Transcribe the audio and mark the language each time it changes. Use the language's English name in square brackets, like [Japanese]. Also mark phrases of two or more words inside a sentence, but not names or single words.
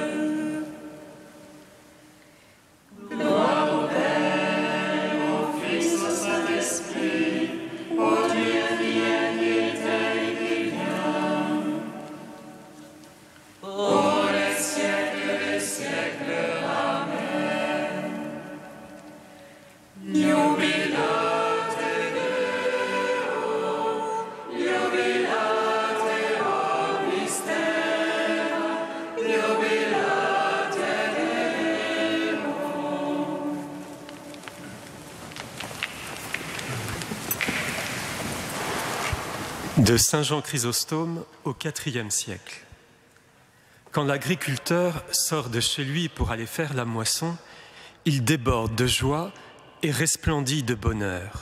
[French] Gloire au Père, au Fils, au Saint-Esprit, au Dieu qui est, qui était et qui vient, pour les siècles des siècles. Amen. [Latin] Jubilate Deo, jubilate omnis terra, jubilate Deo. [French] De Saint Jean Chrysostome au IVe siècle. Quand l'agriculteur sort de chez lui pour aller faire la moisson, il déborde de joie et resplendit de bonheur.